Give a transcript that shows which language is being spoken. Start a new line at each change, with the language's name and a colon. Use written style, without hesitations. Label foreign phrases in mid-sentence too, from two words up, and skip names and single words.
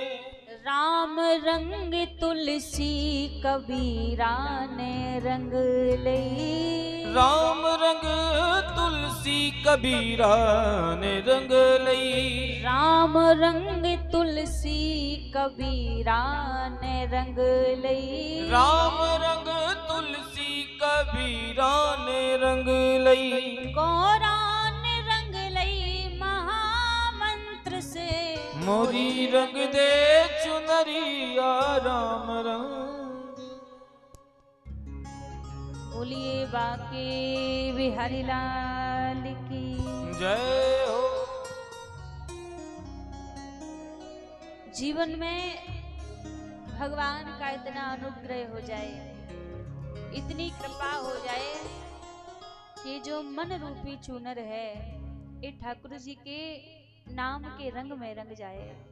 Hindi: राम रंग तुलसी कबीरा ने रंग ले। राम रंग तुलसी कबीरा ने रंग लई। राम रंग तुलसी कबीरा ने रंग लई। राम रंग तुलसी कबीरा ने रंग लई। गौरा ने रंग लई महामंत्र से। मोरी रंग दे चुनरिया राम रंग। बोलिए बाके बिहारी लाल की जय हो। जीवन में भगवान का इतना अनुग्रह हो जाए, इतनी कृपा हो जाए कि जो मन रूपी चूनर है ये ठाकुर जी के नाम के रंग में रंग जाए।